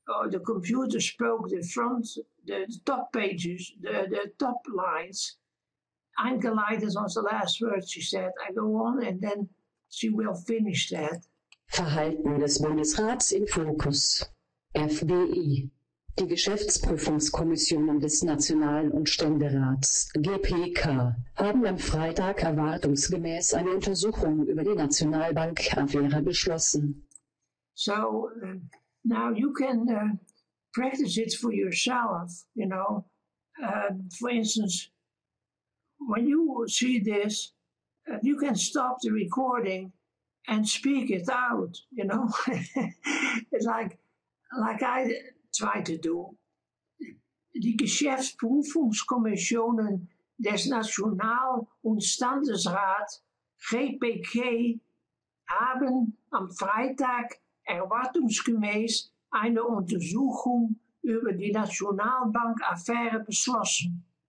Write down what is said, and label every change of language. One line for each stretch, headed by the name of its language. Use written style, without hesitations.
English: The computer spoke the top pages, the top lines. Eingeleitet was the last word she said. I go on and then she will finish that.
German: Verhalten des Bundesrats im Fokus. FBI. Die Geschäftsprüfungskommissionen des National- und Ständerats (GPK) haben am Freitag erwartungsgemäß eine Untersuchung über die Nationalbank-Affäre beschlossen.
English: So now you can practice it for yourself, you know. For instance, when you see this, you can stop the recording and speak it out, you know. It's like I try to do.
German: Die Geschäftsprüfungskommissionen des National- und Ständerats (GPK) haben am Freitag erwartungsgemäß eine Untersuchung über die Nationalbank-Affäre beschlossen.